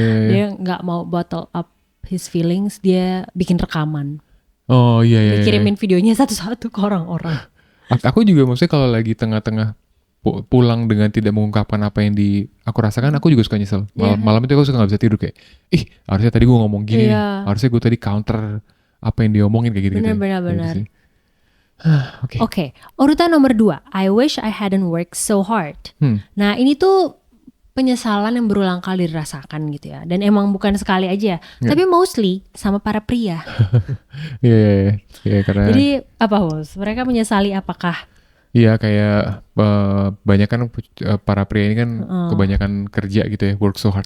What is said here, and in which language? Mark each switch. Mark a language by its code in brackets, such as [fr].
[id] Dia nggak mau [en] bottle up his feelings, [id] dia bikin rekaman. Oh iya. Dia kirimin videonya satu-satu ke orang-orang. Aku juga maksudnya kalau lagi tengah-tengah pulang dengan tidak mengungkapkan apa yang aku rasakan, aku juga suka nyesel. Malam itu aku suka gak bisa tidur kayak, harusnya tadi gue ngomong gini, harusnya gue tadi counter apa yang dia omongin kayak gitu. Benar. Oke. Oke, urutan nomor 2. [en] I wish I hadn't worked so hard. [id] Nah, ini tuh penyesalan yang berulang kali dirasakan gitu ya. Dan emang bukan sekali aja, tapi mostly sama para pria. Iya, karena Jadi apa Bos? Mereka menyesali apakah? iya kayak banyak kan para pria ini kan kebanyakan kerja gitu ya, [en] work so hard.